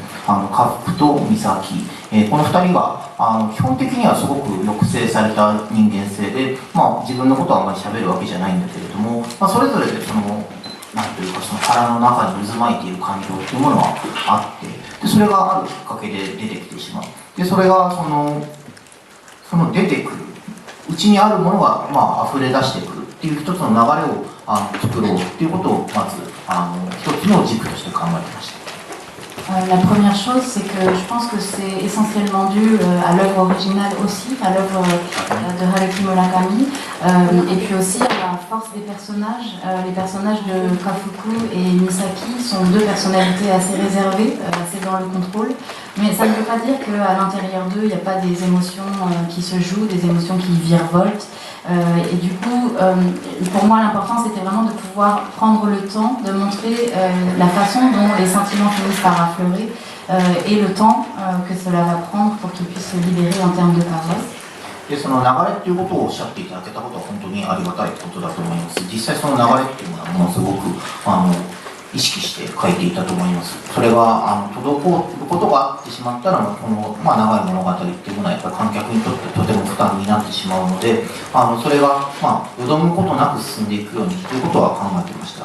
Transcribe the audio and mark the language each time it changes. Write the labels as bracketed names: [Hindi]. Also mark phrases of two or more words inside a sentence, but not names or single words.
[Japanese] 家福と美咲、この2人が基本的にはすごく抑制された人間性で、自分のことはあんまり喋るわけじゃないんだけれども、それぞれでそのなんというかその腹の中に渦巻いている感情っていうものはあって、でそれがあるきっかけで出てきてしまう。でそれがその出てくるうちにあるものが溢れ出してくるっていう一つの流れを作ろうっていうことをまず一つの軸として考えてました。 [French] La première chose, c'est que je pense que c'est essentiellement dû à l'œuvre originale aussi, à l'œuvre de Haruki Murakami, et puis aussi à la force des personnages. Les personnages de Kafuku et Misaki sont deux personnalités assez réservées, assez dans le contrôle, mais ça ne veut pas dire qu'à l'intérieur d'eux, il n'y a pas des émotions qui se jouent, des émotions qui virevoltent. Et du coup, pour moi, l'important, c'était vraiment de pouvoir prendre le temps de montrer la façon dont les sentiments finissent par affleurer et le temps que cela va prendre pour qu'ils puissent se libérer en termes de paroles. [Japanese] でその流れっていうことをおっしゃっていただけたことは本当にありがたいことだと思います。実際その流れっていうのはものすごく意識して書いていたと思います。それが滞ることがあってしまったらこの、長い物語っていうものはやっぱり観客にとってとても負担になってしまうので、それがよどむことなく進んでいくようにということは考えていました。